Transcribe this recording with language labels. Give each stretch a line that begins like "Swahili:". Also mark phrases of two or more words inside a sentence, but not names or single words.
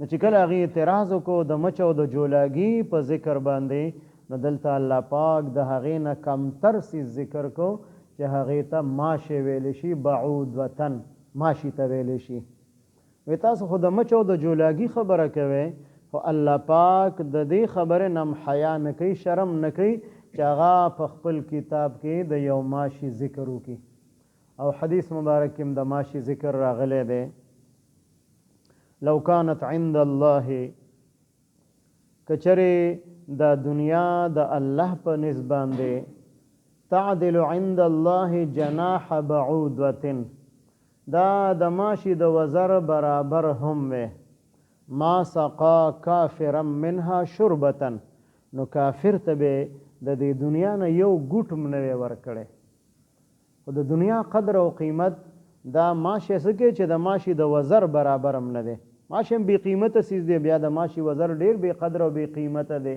Pashto: نو چې کله هغې اعتراض وکړو د مچ او د جولاګي په ذکر باندې، نو دلته الله پاک د هغې نه کمتر څیز ذکر کو چې هغې ته ماشې ویلی شي، بعود وطن ماشي ته ویلی شي. وی تاسو خو د مچ او د جولاګي خبره کوئ، خو الله پاک د دې خبرې نه هم حیا نه کوي، شرم نه کوي چې هغه په خپل کتاب کې د یو ماشي ذکر وکړي. او حدیث مبارک کې هم د ماشي ذکر راغلی دی.
Arabic: لو كانت عند الله،
Pashto: کچره د دنیا د الله په نسبت باندې،
Arabic: تعدل عند الله جناح بعوضة،
Pashto: دا د ماشي د وزر برابر هم وي،
Arabic: ما سقا کافرا منها شربة،
Pashto: نو کافر ته به د دې دنیا نه یو ګوټ هم نه وی ورکړی. خو د دنیا قدر او قیمت دا ماشي څه کوي چې د ماشي د وزر برابر هم نه دی. ماشي هم بې قیمته څیز دی، بیا د ماشي وزر ډېر بې قدره او بې قیمته دی.